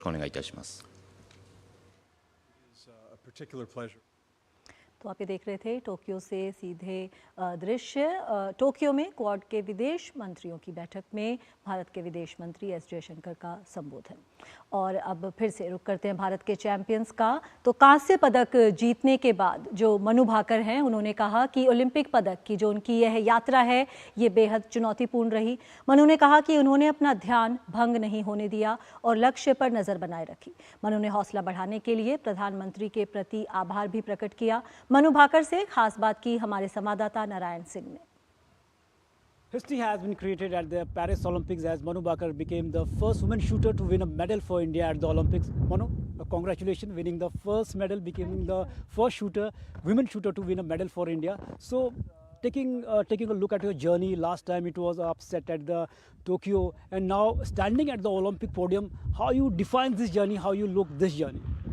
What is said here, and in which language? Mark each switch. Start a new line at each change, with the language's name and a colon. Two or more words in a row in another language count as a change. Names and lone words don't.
Japanese: お願いいたします。
Hindi: तो आप ये देख रहे थे टोक्यो से सीधे दृश्य। टोक्यो में क्वाड के विदेश मंत्रियों की बैठक में भारत के विदेश मंत्री एस जयशंकर का संबोधन। और अब फिर से रुक करते हैं भारत के चैंपियंस का। तो कांस्य पदक जीतने के बाद जो मनु भाकर हैं, उन्होंने कहा कि ओलंपिक पदक की जो उनकी यह यात्रा है ये बेहद चुनौतीपूर्ण रही। मनु ने कहा कि उन्होंने अपना ध्यान भंग नहीं होने दिया और लक्ष्य पर नजर बनाए रखी। मनु ने हौसला बढ़ाने के लिए प्रधानमंत्री के प्रति आभार भी प्रकट किया। मनु भाकर से खास बात की हमारे संवाददाता नारायण सिंह ने।
English: History has been created at the Paris Olympics as Manu Bhaker became the first woman shooter to win a medal for India at the Olympics. Manu, congratulations, winning the first medal, becoming the first women shooter to win a medal for India. So, taking a look at your journey, last time it was upset at the Tokyo, and now standing at the Olympic podium, how you define this journey, how you look this journey?